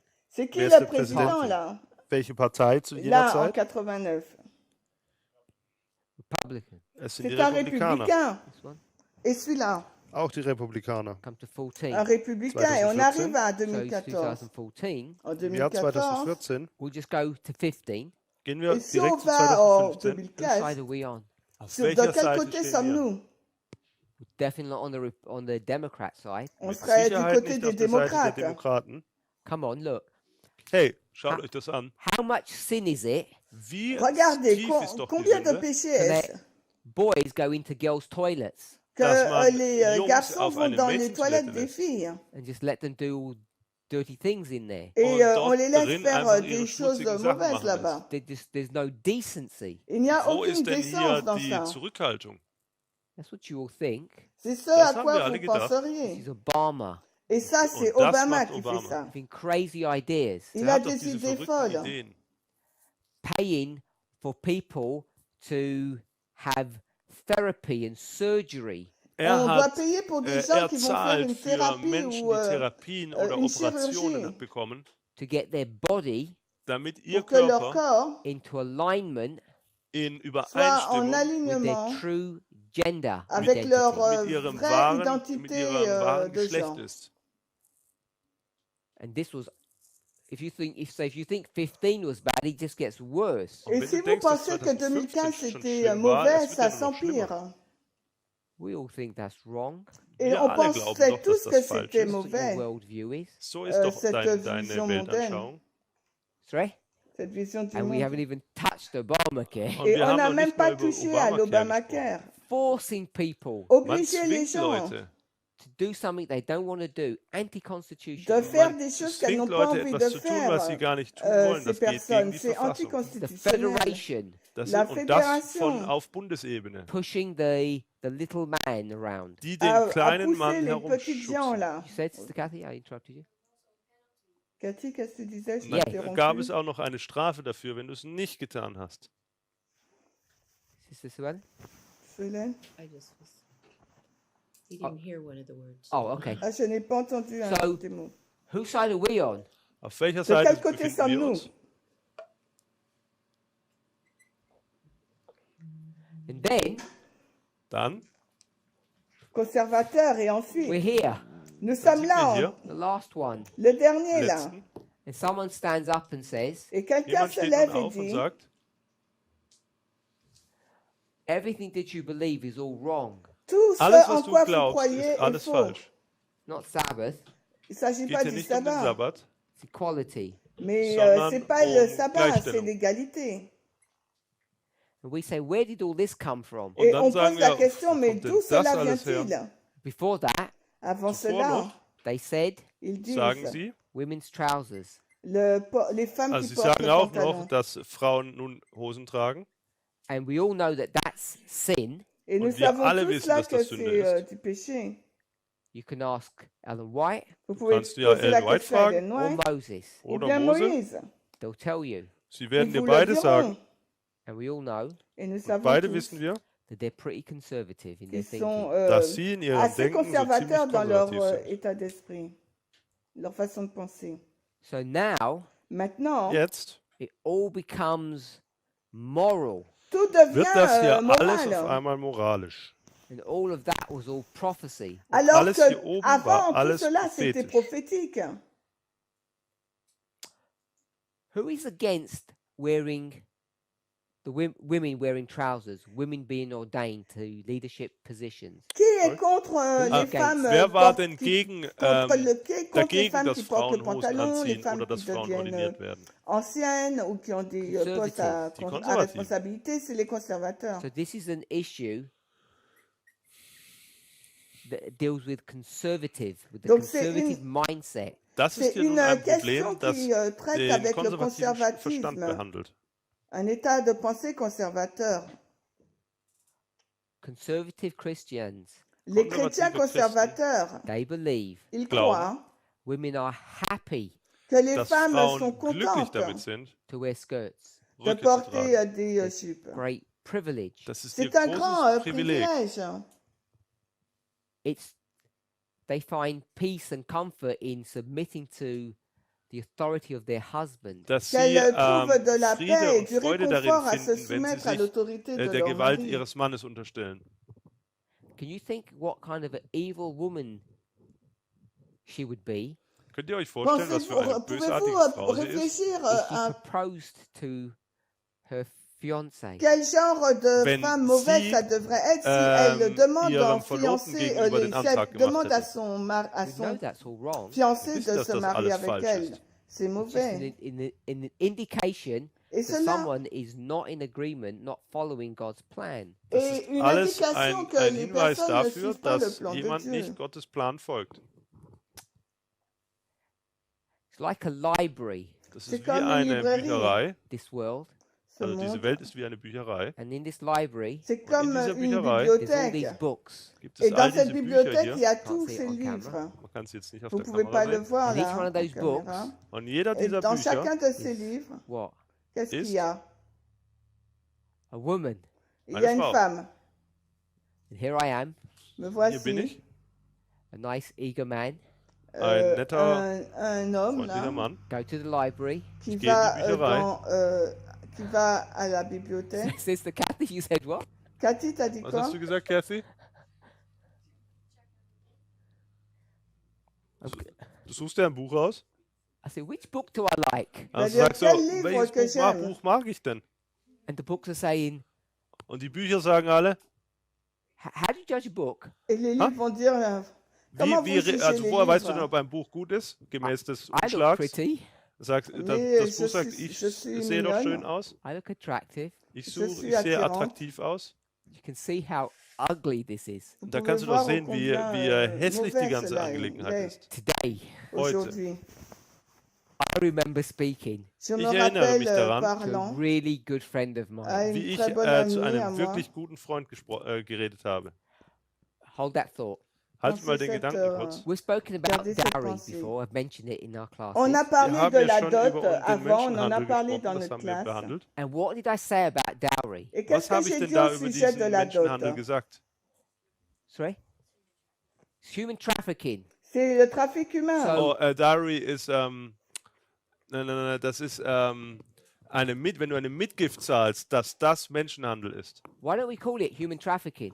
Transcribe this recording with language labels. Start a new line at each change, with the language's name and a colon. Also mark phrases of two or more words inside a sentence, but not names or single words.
French: C'est qui
German: Wer ist
French: le
German: der
French: président
German: Präsident?
French: là?
German: Welche Partei zu jener
French: Là, en
German: Zeit? 89.
English: Republican.
German: Es sind die
French: C'est un
German: Republikaner.
French: républicain.
English: This one.
French: Et celui-là,
German: Auch die Republikaner.
English: Come to 14.
French: un républicain. Et on 2014. arrive à
English: So it's 2014. 2014.
French: En
German: Im Jahr 2014. 2014
English: We'll just go to 15.
German: gehen wir
French: Et si on
German: direkt zu
French: va en 2015.
English: Whose 2015, side are we on?
German: Auf
French: de
German: welcher
French: quel
German: Seite
French: côté
German: stehen wir?
French: sommes-nous?
English: We're definitely not on the Democrat side.
French: On
German: Mit
French: serait du
German: Sicherheit
French: côté
German: nicht
French: des
German: auf der Seite der
French: démocrates.
German: Demokraten.
English: Come on, look.
German: Hey, schaut euch das an.
English: How much sin is it
German: Wie
French: Regardez,
German: tief ist doch die
French: combien de
German: Sünde,
French: péchés
English: to
French: est-ce
English: let boys go into girls' toilets
French: que
German: dass man
French: les
German: Jungs
French: garçons
German: auf
French: vont
German: eine
French: dans les
German: Mädchentoilette
French: toilettes des
German: lässt.
French: filles
English: and just let them do all dirty things in there?
French: et
German: Und
French: on
German: dort
French: les laisse
German: drin
French: faire
German: einfach
French: des
German: ihre
French: choses
German: schmutzigen Sachen
French: mauvaises
German: machen
French: là-bas.
English: There's no decency.
French: Il n'y a
German: Wo
French: aucune
German: ist denn hier
French: décence dans
German: die
French: ça.
German: Zurückhaltung?
English: That's what you all think.
French: C'est ce
German: Das
French: à
German: haben wir
French: quoi
German: alle
French: vous
German: gedacht.
English: This
French: penseriez.
English: is Obama
French: Et ça, c'est
German: Und das Obama macht
French: qui Obama. fait ça.
English: having crazy ideas,
French: Il
German: Der
French: a
German: hat doch
French: des
German: diese
French: idées
German: verrückten
French: folles.
German: Ideen.
English: paying for people to have therapy and surgery.
French: On doit
German: hat,
French: payer pour des gens
German: er
French: qui vont faire une
German: zahlt für
French: thérapie
German: Menschen,
French: ou
German: die Therapien oder
French: une
German: Operationen
French: chirurgie.
German: bekommen,
English: To get their body
German: damit ihr
French: pour que leur
German: Körper
French: corps
English: into alignment
German: in
French: soit en
German: Übereinstimmung
English: with their
French: alignement
English: true gender
French: avec
English: identity.
French: leur
German: mit ihrem
French: vraie
German: wahren, mit
French: identité
German: ihrem wahren
French: de
German: Geschlecht
French: genre.
German: ist.
English: And this was, if you think 15 was bad, it just gets worse.
German: Und
French: Et
German: wenn
French: si
German: du
French: vous
German: denkst, dass
French: pensez que 2015 2015
German: schon
French: c'était
German: schlimm war,
French: mauvais,
German: es wird
French: ça
German: ja nur noch schlimmer.
French: s'empire.
English: We all think that's wrong.
French: Et
German: Wir
French: on
German: alle glauben
French: pensait
German: doch,
French: tous
German: dass
French: que
German: das falsch
French: c'était
German: ist.
English: That's what your
French: mauvais,
English: worldview is.
German: So ist doch
French: cette
German: deine
French: vision mondaine.
German: Weltanschauung.
English: Sorry?
French: cette vision du
English: And we haven't
French: monde.
English: even touched Obamacare.
German: Und
French: Et
German: wir
French: on
German: haben
French: n'a
German: noch
French: même
German: nicht
French: pas
German: mal über
French: touché à
German: Obamacare gesprochen.
French: l'Obamacare.
English: Forcing people
German: Man
French: Obliger les
German: zwingt
French: gens
German: Leute,
English: to do something they don't want to do,
French: de
English: anti-constitutional.
French: faire des choses
German: Es
French: qu'elles
German: zwingt
French: n'ont pas
German: Leute
French: envie de
German: etwas zu tun,
French: faire,
German: was sie gar nicht tun wollen.
French: ces
German: Das geht gegen
French: personnes.
German: die
French: C'est
German: Verfassung.
English: The
French: anticonstitutionnel.
English: federation
German: Das
French: La
German: und das von
French: Fédération.
German: auf Bundesebene,
English: pushing the little man around.
German: die den
French: À
German: kleinen
French: pousser
German: Mann
French: les petits gens,
German: herumschubsen.
French: là.
English: You said, Sister Kathy, I interrupted you.
French: Cathy, qu'est-ce que tu disais? Je
German: Und
French: t'ai
German: dann
French: interrompu.
German: gab es auch noch eine Strafe dafür, wenn du es nicht getan hast.
English: Sister Suellen? Solène? I just was. He didn't hear one of the words. Oh, okay.
French: Ah, je n'ai pas entendu un
English: So-
French: de tes mots.
English: Whose side are we on?
German: Auf welcher
French: De
German: Seite
French: quel côté
German: befinden wir
French: sommes-nous?
German: uns?
English: And then
German: Dann
French: Conservateur et
English: we're
French: ensuite,
English: here,
French: nous
German: dann
French: sommes
German: sind
French: là,
German: wir hier,
English: the last one.
French: le dernier là.
German: letzten.
English: And someone stands up and says,
French: Et quelqu'un
German: Jemand
French: se
German: steht
French: lève
German: nun
French: et
German: auf und
French: dit,
German: sagt,
English: everything that you believe is all wrong.
French: tout ce
German: alles,
French: en
German: was du
French: quoi vous
German: glaubst,
French: croyez
German: ist
French: est
German: alles
French: faux.
German: falsch.
English: Not Sabbath,
French: Il ne s'agit
German: Geht
French: pas
German: hier
French: du
German: nicht um den
French: sabbat,
German: Sabbat,
English: it's equality.
French: mais
German: sondern
French: c'est pas le
German: um
French: sabbat, c'est
German: Gleichstellung.
French: l'égalité.
English: And we say, where did all this come from?
German: Und
French: Et
German: dann
French: on
German: sagen
French: pose la
German: wir,
French: question, mais
German: kommt denn
French: d'où
German: das
French: cela
German: alles her?
French: vient-il?
English: Before that,
French: Avant
German: Zuvor
French: cela,
German: noch
English: they said
French: ils
German: sagen
French: disent,
German: sie,
English: women's trousers.
French: les femmes
German: also
French: qui
German: sie
French: portent
German: sagen
French: le
German: auch
French: pantalon.
German: noch, dass Frauen nun Hosen tragen.
English: And we all know that that's sin.
French: Et nous
German: Und wir
French: savons
German: alle
French: tous
German: wissen,
French: là
German: dass
French: que
German: das Sünde
French: c'est
German: ist.
French: du péché.
English: You can ask Ellen White
French: Vous pouvez
German: kannst du ja
French: poser la Ellen White question à
German: fragen. Ellen
English: or White Moses.
French: ou
German: Oder
French: bien
German: Mose.
French: Moïse.
English: They'll tell you.
German: Sie werden
French: Ils
German: dir
French: vous le
German: beide
French: diront.
German: sagen.
English: And we all know
French: Et nous
German: Und
French: savons
German: beide
French: tous
German: wissen wir,
English: that they're pretty conservative in their
French: qu'ils sont
English: thinking.
German: dass sie in ihrem
French: assez
German: Denken so ziemlich
French: conservateurs dans leur
German: konservativ sind.
French: état d'esprit, leur façon de penser.
English: So now
French: Maintenant,
German: Jetzt
English: it all becomes moral.
French: tout
German: wird
French: devient
German: das hier alles
French: moral.
German: auf einmal moralisch.
English: And all of that was all prophecy.
French: Alors
German: alles
French: que
German: hier oben
French: avant
German: war
French: tout
German: alles
French: cela, c'était
German: prophetisch.
French: prophétique.
English: Who is against wearing the women wearing trousers, women being ordained to leadership positions?
French: Qui est contre les
English: Okay.
French: femmes
German: Wer war
French: portent-
German: denn gegen,
French: contre, le, qui est contre les
German: dagegen,
French: femmes
German: dass
French: qui portent le
German: Frauen Hosen
French: pantalon, les
German: anziehen
French: femmes
German: oder dass
French: qui
German: Frauen
French: deviennent
German: ordiniert werden?
French: anciennes ou qui ont des postes à,
German: Die
French: à
German: Konservativen.
French: responsabilité, c'est les conservateurs.
English: So this is an issue that deals with with the
French: Donc c'est
English: conservative mindset.
German: Das ist
French: C'est
German: hier nun
French: une
German: ein
French: question
German: Problem, das
French: qui traite
German: den
French: avec le
German: konservativen Verstand
French: conservatisme,
German: behandelt.
French: un état de pensée conservateur.
English: Conservative Christians,
French: Les
German: Konservative
French: chrétiens
German: Christen.
French: conservateurs,
English: they believe
French: ils
German: Glauben.
French: croient
English: women are happy
French: que les
German: Dass
French: femmes sont
German: Frauen glücklich
French: contentes
German: damit sind,
English: to wear skirts.
French: de
German: Röcke zu
French: porter
German: tragen.
French: des jupes.
English: Great privilege.
German: Das ist ihr
French: C'est un grand
German: großes Privileg.
French: privilège.
English: They find peace and comfort in submitting to the authority of their husband.
German: Dass sie
French: Qu'elles trouvent de la
German: Friede
French: paix et
German: und
French: du
German: Freude darin
French: réconfort à se
German: finden, wenn
French: soumettre
German: sie
French: à
German: sich
French: l'autorité de
German: der
French: leur
German: Gewalt
French: mari.
German: ihres Mannes unterstellen.
English: Can you think what kind of an evil woman she would be
German: Könnt ihr euch vorstellen, was für eine bösartige
French: Pouvez-vous
German: Frau sie ist?
French: réfléchir
English: if she
French: à
English: proposed to her fiancé?
French: quel genre de
German: Wenn
French: femme mauvaise
German: sie,
French: ça devrait être si elle demande
German: ihrem
French: en
German: Verlobten
French: fiancé,
German: gegenüber den
French: si
German: Antrag
French: elle
German: gemacht
French: demande à
German: hätte.
French: à
English: We know
French: son
English: that's all wrong.
French: fiancé
German: wissen,
French: de
German: dass
French: se
German: das
French: marier
German: alles
French: avec
German: falsch
French: elle.
German: ist.
French: C'est
English: It's just
French: mauvais.
English: an indication
French: Et
English: that
French: cela
English: someone is not in agreement, not following God's plan.
German: Das
French: est
German: ist
French: une
German: alles
French: indication que
German: ein
French: les
German: Hinweis
French: personnes ne
German: dafür,
French: suivent pas le
German: dass
French: plan de
German: jemand
French: Dieu.
German: nicht Gottes Plan folgt.
English: It's like a library,
German: Das
French: C'est
German: ist wie
French: comme une
German: eine
French: librairie.
German: Bücherei.
English: this world.
French: Ce
German: Also diese
French: monde.
German: Welt ist wie eine Bücherei.
English: And in this library,
French: C'est comme
German: dieser
French: une
German: Bücherei,
English: there's all these
French: bibliothèque.
English: books.
German: Gibt
French: Et
German: es
French: dans
German: all
French: cette
German: diese Bücher
French: bibliothèque, il y
German: hier.
French: a tous
English: see it
French: ces
English: on camera.
French: livres.
German: Man kann es jetzt nicht auf
French: Vous
German: der
French: ne pouvez
German: Kamera
French: pas le
German: sehen.
French: voir
English: And each
French: là.
English: one of those
French: en
English: books
French: caméra.
German: Und jeder
French: Et
German: dieser
French: dans
German: Bücher
French: chacun de ces livres,
English: What?
French: qu'est-ce qu'il
German: ist
French: y a?
English: A woman.
French: Il y a
German: eine
French: une
German: Frau.
French: femme.
English: And here I am,
French: Me
German: Hier bin
French: voici.
German: ich,
English: a nice, eager man.
German: ein netter,
French: un homme
German: freundlicher
French: là,
German: Mann.
English: Go to the library.
French: qui
German: Ich gehe in
French: va,
German: die Bücherei.
French: qui va à la bibliothèque.
English: Sister Kathy, you said what?
French: Cathy, t'as dit
German: Was
French: quoi?
German: hast du gesagt, Kathy? Du suchst dir ein Buch aus?
English: I said, which book do I like?
German: Also Ja, sagst du,
French: quel livre que
German: welches
French: j'aime?
German: Buch mag ich denn?
English: And the books are saying,
German: Und die Bücher sagen alle,
English: how do you judge a book?
French: Et les livres vont dire, comment vous jugez
German: also
French: les
German: woher weißt du denn,
French: livres?
German: ob ein Buch gut ist? Gemäß des
English: I look
German: Umschlags.
English: pretty.
German: Das
French: Mais
German: Buch
French: je
German: sagt,
French: suis-
German: ich
French: je suis
German: sehe doch
French: mignonne.
German: schön aus.
English: I look attractive.
German: Ich
French: Je suis
German: sehe
French: attirant.
German: attraktiv aus.
English: You can see how ugly this is.
French: Vous
German: Und da
French: pouvez
German: kannst du doch
French: voir
German: sehen, wie hässlich die
French: mauvais
German: ganze
French: cela
German: Angelegenheit
French: est
German: ist.
English: Today,
French: aujourd'hui.
English: I remember speaking
French: Je me
German: Ich erinnere mich
French: rappelle
German: daran,
English: to a
French: parlant
English: really good friend of
French: à
English: mine.
German: wie
French: une
German: ich
French: très bonne
German: zu
French: amie à
German: einem
French: moi.
German: wirklich guten Freund geredet habe.
English: Hold that thought.
German: Halt mal
French: Pensez
German: den
French: cette,
German: Gedanken kurz.
English: We've spoken about
French: Gardez cette
English: dowry
French: pensée.
English: before. I've mentioned it in our
French: On a
English: classes.
German: Wir
French: parlé
German: haben
French: de
German: ja
French: la
German: schon
French: dot
German: über den
French: avant, on en a
German: Menschenhandel
French: parlé
German: gesprochen,
French: dans
German: das
French: notre
German: haben wir
French: classe.
German: behandelt.
English: And what did I say about dowry?
French: Et
German: Was
French: qu'est-ce que
German: habe ich
French: j'ai
German: denn
French: dit
German: da
French: au
German: über
French: sujet de
German: diesen
French: la
German: Menschenhandel
French: dot?
German: gesagt?
English: Sorry? It's human trafficking.
French: C'est le trafic humain.
English: So-
German: Oh, Dowry ist, nein, das ist, wenn du eine Mitgift zahlst, dass das Menschenhandel ist.
English: Why don't we call it human trafficking?